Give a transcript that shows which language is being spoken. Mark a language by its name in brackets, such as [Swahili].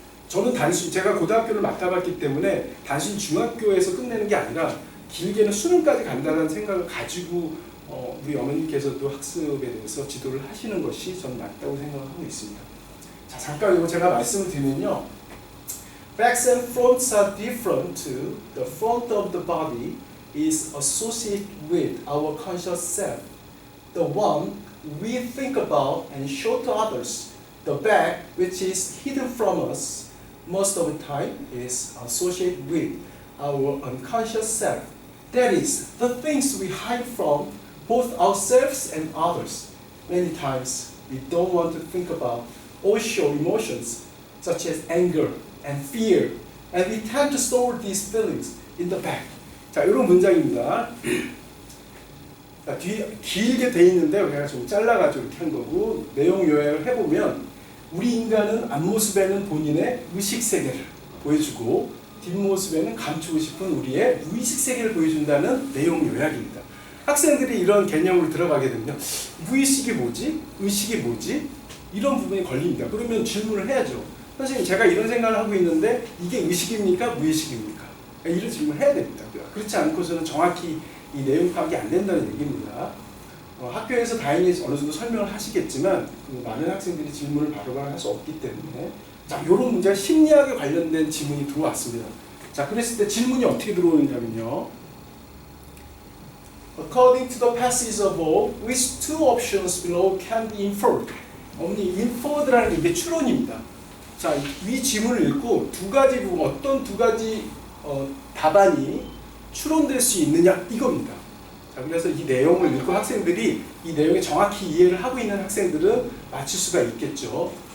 [Korean] 저는 제가 고등학교를 맡아봤기 때문에 단순히 중학교에서 끝내는 게 아니라 길게는 수능까지 간다는 생각을 가지고 우리 어머님께서도 학습에 대해서 지도를 하시는 것이 저는 맞다고 생각하고 있습니다. 자, 잠깐 이거 제가 말씀을 드리면요. [English] Backs and fronts are different. The front of the body is associated with our conscious self, the one we think about and show to others. The back, which is hidden from us, most of the time is associated with our unconscious self. That is, the things we hide from both ourselves and others. Many times we don't want to think about or show emotions such as anger and fear, and we tend to store these feelings in the back. [Korean] 자, 이런 문장입니다. 자, 길게 돼 있는데 제가 좀 잘라가지고 이렇게 한 거고 내용 요약을 해보면 우리 인간은 앞모습에는 본인의 의식 세계를 보여주고 뒷모습에는 감추고 싶은 우리의 무의식 세계를 보여준다는 내용 요약입니다. 학생들이 이런 개념으로 들어가게 되면 무의식이 뭐지? 의식이 뭐지? 이런 부분이 걸립니다. 그러면 질문을 해야죠. 선생님, 제가 이런 생각을 하고 있는데 이게 의식입니까? 무의식입니까? 이런 질문을 해야 됩니다. 그렇지 않고서는 정확히 이 내용 파악이 안 된다는 얘기입니다. 학교에서 다행히 어느 정도 설명을 하시겠지만 그 많은 학생들이 질문을 바로바로 할 수 없기 때문에 자, 이런 문제가 심리학에 관련된 질문이 들어왔습니다. 자, 그랬을 때 질문이 어떻게 들어오느냐면요. [English] According to the passage above, which two options below can be inferred? [Korean] inferred라는 게 이게 추론입니다. 자, 이 지문을 읽고 두 가지 부분, 어떤 두 가지 답안이 추론될 수 있느냐 이겁니다. 자, 그래서 이 내용을 읽고 학생들이 이 내용에 정확히 이해를 하고 있는 학생들은 맞출 수가 있겠죠.